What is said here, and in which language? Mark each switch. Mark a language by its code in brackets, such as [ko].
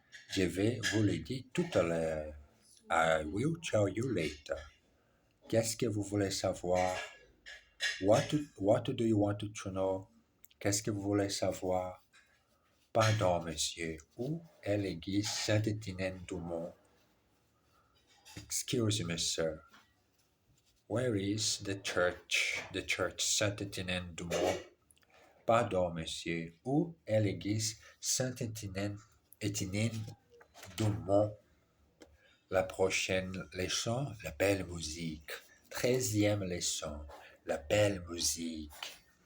[fr] Je vais vous le dire tout à l'heure. [en] I will tell you later. [fr] Qu'est-ce que vous voulez savoir? [en] What do you want to know? [fr] Qu'est-ce que vous voulez savoir? Pardon, monsieur. Où est l'église Saint-Étienne-du-Mont? [en] Excuse me, sir. Where is the church Saint-Étienne-du-Mont? [fr] Pardon, monsieur. Où est l'église Saint-Étienne-du-Mont? La prochaine leçon, la belle musique. 13e leçon, la belle musique.